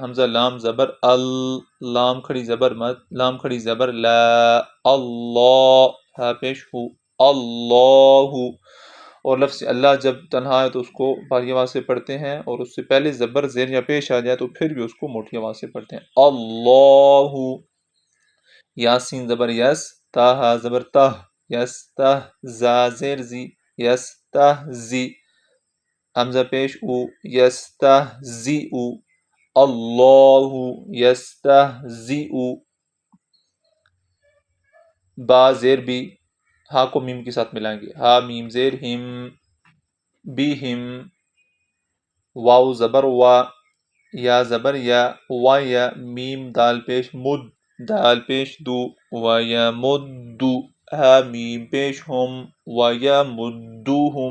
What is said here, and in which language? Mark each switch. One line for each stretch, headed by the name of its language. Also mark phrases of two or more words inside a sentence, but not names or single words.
Urdu: حمزہ لام زبر ال، لام کھڑی زبر مد، لام کھڑی زبر لا، اللہ ہا پیش ہو، اللہ۔ اور لفظ اللہ جب تنہا ہے تو اس کو بھاری آواز سے پڑھتے ہیں، اور اس سے پہلے زبر زیر یا پیش آ جائے تو پھر بھی اس کو موٹی آواز سے پڑھتے ہیں، اللہ۔ یاسین زبر یس، تا ہا زبر تہ، یس تہ، زا زیر زی، یس تہ زی، حمزہ پیش او، یس تہ زی او، اللہ یس تہ زی او۔ با زیر بی، ہا کو میم کے ساتھ ملائیں گے، ہا میم زیر ہم، بی ہم۔ واو زبر وا، یا زبر یا، وا یا، میم دال پیش مد، دال پیش دو، وا یا مدو، ہا میم پیش ہم، وا یا مدوہم۔